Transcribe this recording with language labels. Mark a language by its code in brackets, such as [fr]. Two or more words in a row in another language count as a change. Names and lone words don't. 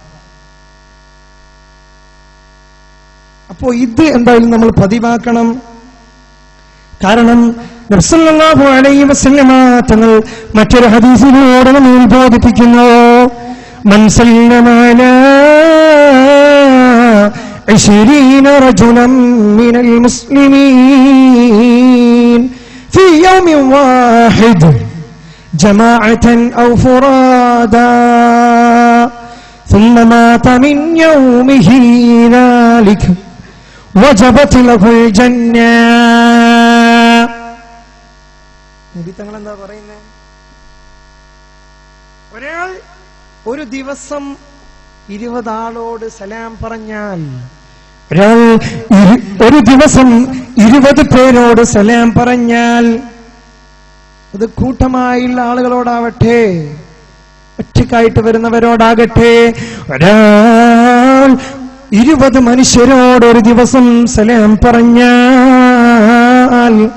[ml] അപ്പോ ഇത് എന്തായാലും നമ്മൾ പതിവാക്കണം. കാരണം നബി [ar] صلى الله عليه وسلم [ml] തങ്ങൾ മറ്റൊരു ഹദീസിലൂടെ നമ്മെ ബോധിപ്പിക്കുന്നു, [ar] من سلم على 20 رجلا من المسلمين في يوم واحد جماعة أو فرادا ثم مات من يومه ذلك وجبت له الجنة. [ml] നബി തങ്ങൾ എന്താ പറയുന്നത്? ഒരാൾ ഒരു ദിവസം 20 ആളോട് സലാം പറഞ്ഞാൽ, ഒരാൾ ഒരു ദിവസം 20 പേരോട് സലാം പറഞ്ഞാൽ, അത് കൂട്ടമായുള്ള ആളുകളോടാവട്ടെ ഒറ്റക്കായിട്ട് വരുന്നവരോടാകട്ടെ, ഒരാൾ 20 മനുഷ്യരോട് ഒരു ദിവസം സലാം പറഞ്ഞാൽ,